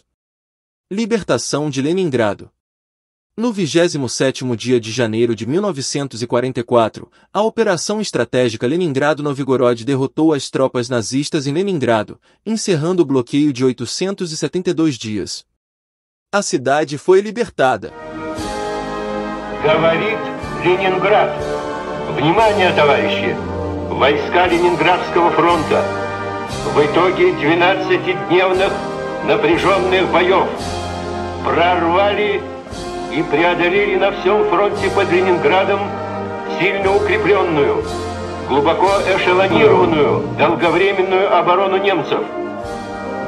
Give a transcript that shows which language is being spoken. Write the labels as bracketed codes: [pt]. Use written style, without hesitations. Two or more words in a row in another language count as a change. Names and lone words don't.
[pt] Libertação de Leningrado. No 27º dia de janeiro de 1944, a Operação Estratégica Leningrado-Novgorod derrotou as tropas nazistas em Leningrado, encerrando o bloqueio de 872 dias. A cidade foi libertada. [ru] Говорит Ленинград. Внимание, товарищи! Войска Ленинградского фронта в итоге 12-дневных напряженных боев прорвали и преодолели на всем фронте под Ленинградом сильно укрепленную, глубоко эшелонированную, долговременную оборону немцев.